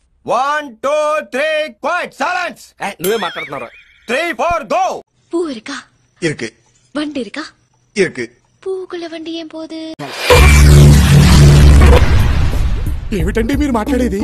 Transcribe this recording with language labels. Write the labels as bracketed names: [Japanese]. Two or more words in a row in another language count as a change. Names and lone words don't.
[English] 1 2 3 quiet silence. [Telugu] నువ్వే మాట్లాడుతున్నారా? [English] 3 4 గో. [Tamil] பூ இருக்கா? இருக்கு. வண்டி இருக்கா? இருக்கு. பூக்குள்ள வண்டி [Telugu] ఏం పోదు? ఏమిటండి మీరు మాట్లాడేది?